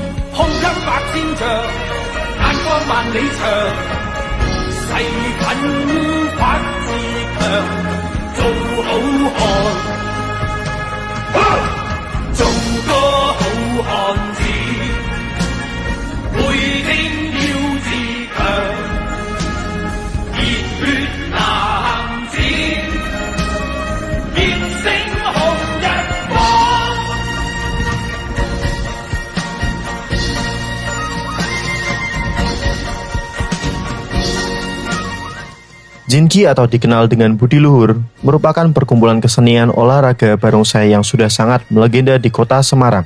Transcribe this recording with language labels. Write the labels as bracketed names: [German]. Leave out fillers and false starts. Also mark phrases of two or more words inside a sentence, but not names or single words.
[Cantonese] 胸襟百千丈，眼光萬里長，誓奮發自強，做好漢，做個好漢子，背天要自強，熱血男子，熱星紅日光。 [Indonesian] Jingi atau dikenal dengan Budi Luhur merupakan perkumpulan kesenian olahraga barongsai yang sudah sangat melegenda di kota Semarang.